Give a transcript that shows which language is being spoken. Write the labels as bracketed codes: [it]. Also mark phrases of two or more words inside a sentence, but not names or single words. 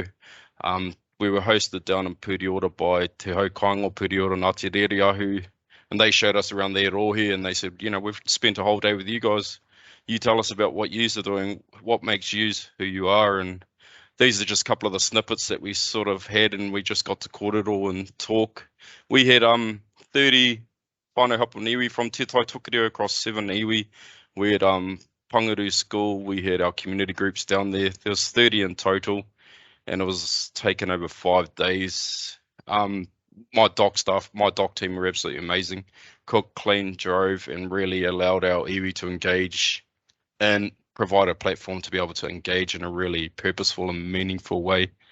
[en] We were hosted down in Puke by Te Hau Kaingo Puke Ngāti Rereahu, and they showed us around their rohe, and they said, you know, we've spent a whole day with you guys. You tell us about what you are doing, what makes you who you are, and these are just a couple of the snippets that we sort of had, and we just got to kōrero and talk. We had 30 [mi] whānau hapu iwi [en] from Te Tai Tokerau across 7 iwi. We had Pangaru School, we had our community groups down there. There was 30 in total, and it was taken over 5 days. My DOC team were absolutely amazing. Cooked, cleaned, drove, and really allowed our iwi to engage and provide a platform to be able to engage in a really purposeful and meaningful way.